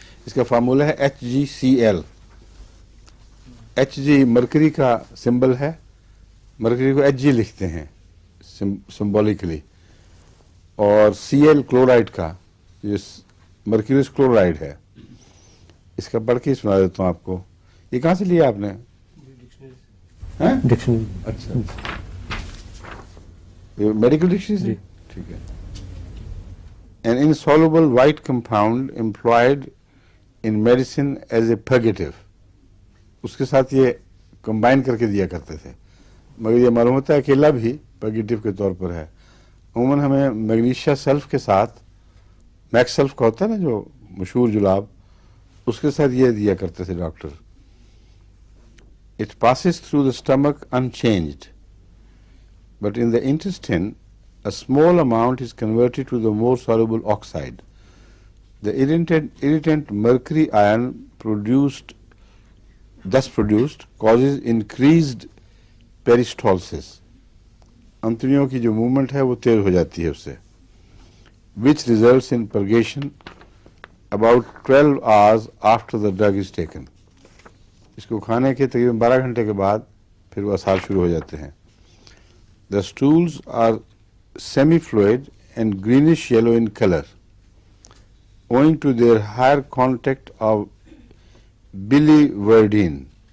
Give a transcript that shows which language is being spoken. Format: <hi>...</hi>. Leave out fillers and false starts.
<ur>اس کا فارمولہ ہے HgCl. Hg mercury کا سمبل ہے، مرکری کو Hg لکھتے ہیں سمبولکلی، اور Cl کلورائڈ کا، یہ مرکریوس کلورائڈ ہے. اس کا پڑھ کے سنا دیتا ہوں آپ کو. یہ کہاں سے لیا آپ نے؟ ڈکشنری. اچھا، میڈیکل ڈکشنری سے؟ ٹھیک ہے.</ur> <en>An insoluble white compound employed in medicine as a purgative.</en> <ur>اس کے ساتھ یہ کمبائن کر کے دیا کرتے تھے، مگر یہ معلوم ہوتا ہے اکیلا بھی پرگیٹیو کے طور پر ہے. عموماً ہمیں میگنیشیا سلف کے ساتھ، میکس سلف کا ہوتا ہے نا جو مشہور جلاب، اس کے ساتھ یہ دیا کرتے تھے doctor.</ur> <en>It passes through the stomach unchanged, but in the intestine a small amount is converted to the more soluble oxide. The irritant mercury ion thus produced causes increased peristalsis.</en> <ur>انتڑیوں کی جو موومنٹ ہے وہ تیز ہو جاتی ہے اس سے،</ur> <en>which results in purgation about 12 hours after the drug is taken.</en> <ur>اس کو کھانے کے تقریباً 12 گھنٹے کے بعد پھر وہ اثار شروع ہو جاتے ہیں.</ur> <en>The stools are semi-fluid and greenish yellow in color, owing to their higher contact of biliverdin.</en>